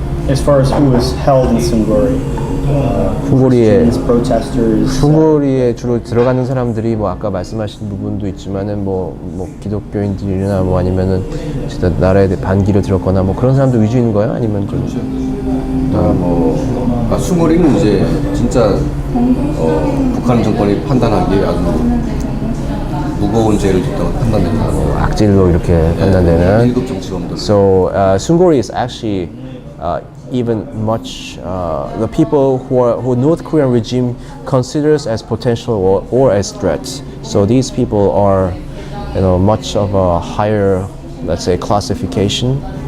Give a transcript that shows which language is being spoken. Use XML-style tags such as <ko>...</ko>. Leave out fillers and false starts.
<en>As far as who was held in Sungori,</en> <ko>숭고리에 주로 들어가는 사람들이 뭐 아까 말씀하신 부분도 있지만은 뭐 기독교인들이나 뭐 아니면은 진짜 나라에 반기를 들었거나 뭐 그런 사람도 위주인 거예요? 아니면 좀 숭고리는 이제 진짜 북한 정권이 판단하기에 아주 무거운 죄를 짓다고 판단됩니다. 악질로 이렇게 판단되는. 1급 정치범들.</ko> <en>So Sungori is actually even much the people who North Korean regime considers as potential or as threats. So these people are, much of a higher, let's say, classification</en>